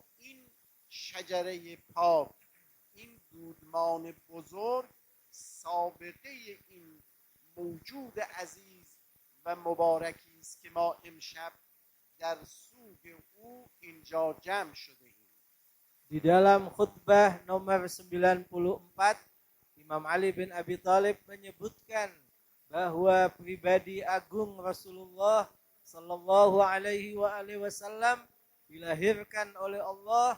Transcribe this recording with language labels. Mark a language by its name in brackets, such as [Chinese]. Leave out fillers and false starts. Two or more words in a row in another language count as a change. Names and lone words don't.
[Persian] این شجره پاک، این دودمان بزرگ سابقه این موجود عزیز و مبارکی است که ما امشب در سوگ او اینجا جمع شده ایم. [Indonesian] Di dalam khutbah nomor 94, Imam Ali bin Abi Thalib menyebutkan bahwa pribadi agung Rasulullah [Arabic] صلى الله عليه وسلم [Indonesian] dilahirkan oleh Allah